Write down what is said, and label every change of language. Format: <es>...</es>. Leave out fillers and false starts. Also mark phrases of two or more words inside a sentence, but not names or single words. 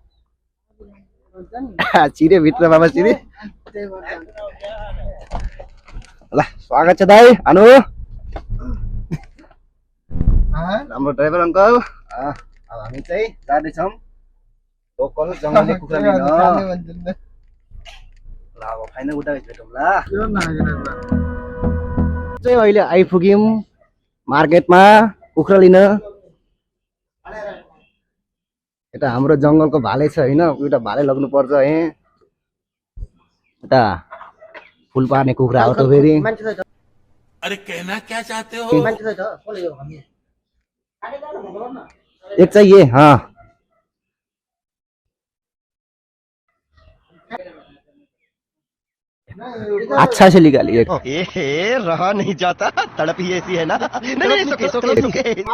<ne>छिरे भित्र मामा श्री ल स्वागत छ दाइ आनु राम्रो</ne> <en>driver uncle</en> <ne>अब हामी चाहिँ जाँदैछौँ लोकल जङ्गली कुखुरा लिन ल अब फाइनल उता भेटौँ ल चाहिँ अहिले आइपुग्यौँ मार्केटमा कुखुरा लिन यता हाम्रो जङ्गलको भाले छ होइन एउटा भाले लग्नु पर्छ है यता फुल पार्ने कुखुरा हो त फेरि</ne> <hi>अरे कहना क्या चाहते हो एक चाहिए हाँ अच्छा से निकालिए रहा नहीं जाता तड़प ही ऐसी है ना नहीं सुके</hi>